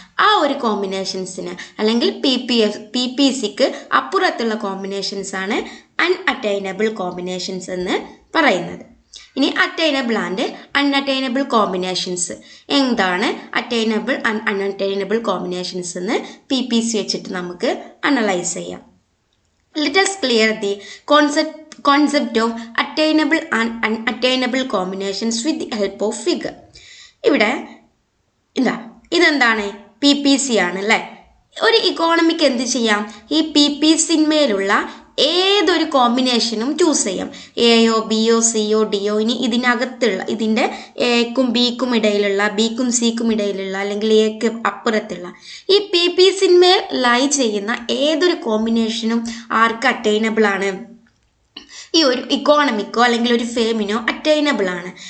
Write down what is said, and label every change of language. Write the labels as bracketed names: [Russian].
[Malayalam] ആ ഒരു കോമ്പിനേഷൻസിന് അല്ലെങ്കിൽ PPCക്ക് അപ്പുറത്തുള്ള കോമ്പിനേഷൻസ് ആണ് അൺഅറ്റൈനബിൾ കോമ്പിനേഷൻസ് എന്ന് പറയുന്നത്. ഇനി അറ്റൈനബിൾ ആൻഡ് അൺഅറ്റൈനബിൾ കോമ്പിനേഷൻസ് എന്താണ്, അറ്റൈനബിൾ ആൻഡ് അൺഅറ്റൈനബിൾ കോമ്പിനേഷൻസ് എന്ന് PPC വെച്ചിട്ട് നമുക്ക് അനലൈസ് ചെയ്യാം. [English] Let us clear the concept of attainable and unattainable combinations with the help of figure. [Malayalam] ഇവിടെ ഇതെന്താണ്, PPC ആണ് അല്ലേ. ഒരു ഇക്കോണമിക്ക് എന്ത് ചെയ്യാം, ഈ PPCന്മേലുള്ള ഏതൊരു കോമ്പിനേഷനും ചൂസ് ചെയ്യാം. എയോ ബിയോ സിയോ ഡിയോ. ഇനി ഇതിനകത്തുള്ള ഇതിൻ്റെ എക്കും ബിക്കും ഇടയിലുള്ള ബിക്കും സിക്കും ഇടയിലുള്ള അല്ലെങ്കിൽ എക്ക് അപ്പുറത്തുള്ള ഈ PPCന്മേൽ ലൈ ചെയ്യുന്ന ഏതൊരു കോമ്പിനേഷനും ആർക്ക് അറ്റൈനബിൾ ആണ്, ഈ ഒരു ഇക്കോണമിക്കോ അല്ലെങ്കിൽ ഒരു ഫേമിനോ അറ്റൈനബിൾ ആണ്.